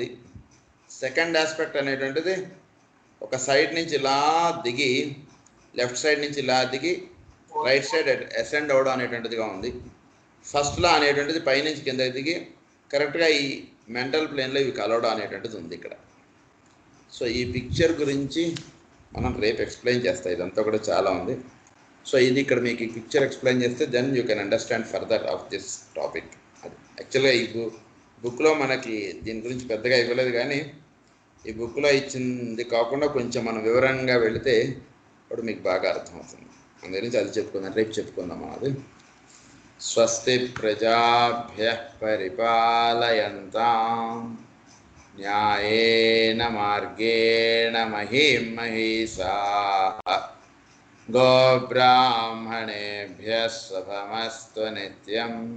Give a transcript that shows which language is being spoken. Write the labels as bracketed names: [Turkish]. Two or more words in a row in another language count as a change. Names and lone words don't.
[English] second aspect [Telugu] అనేటువంటిది ఒక సైడ్ నుంచి ఇలా దిగి, [English] left side [Telugu] నుంచి ఇలా దిగి [English] right side ascend [Telugu] అవడం అనేటువంటిదిగా ఉంది. ఫస్ట్లో అనేటువంటిది పైనుంచి కింద దిగి కరెక్ట్గా ఈ [English] mental plane [Telugu] ఇవి కలవడం అనేటువంటిది ఉంది ఇక్కడ. సో ఈ పిక్చర్ గురించి మనం రేపు ఎక్స్ప్లెయిన్ చేస్తాం. ఇదంతా కూడా చాలా ఉంది. సో ఇది ఇక్కడ మీకు ఈ [English] picture explain [Telugu] చేస్తే [English] then you can understand further of this topic. [Telugu] అది యాక్చువల్గా ఈ బుక్లో మనకి దీని గురించి పెద్దగా ఇవ్వలేదు, కానీ ఈ బుక్లో ఇచ్చింది కాకుండా కొంచెం మనం వివరంగా వెళితే ఇప్పుడు మీకు బాగా అర్థమవుతుంది. అందు గురించి అది చెప్పుకుందాం, రేపు చెప్పుకుందాం. [Sanskrit] అది స్వస్తి ప్రజాభ్యః పరిపాలయంతాం న్యాయేన మార్గేణ మహీం మహీషాః గోబ్రాహ్మణేభ్యः శుభమస్తు నిత్యం.